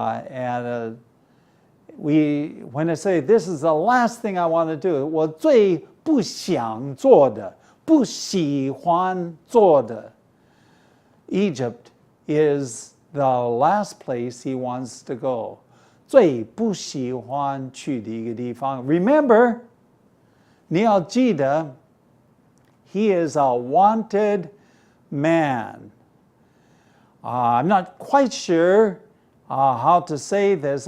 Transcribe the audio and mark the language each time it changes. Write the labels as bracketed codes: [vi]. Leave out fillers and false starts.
[en] And when I say this is the last thing I want to do, [zh] 我最不想做的，不喜欢做的。 [en] Egypt is the last place he wants to go. [zh] 最不喜欢去的一个地方。 [en] Remember, [zh] 你要记得 [en] he is a wanted man. I'm not quite sure how to say this.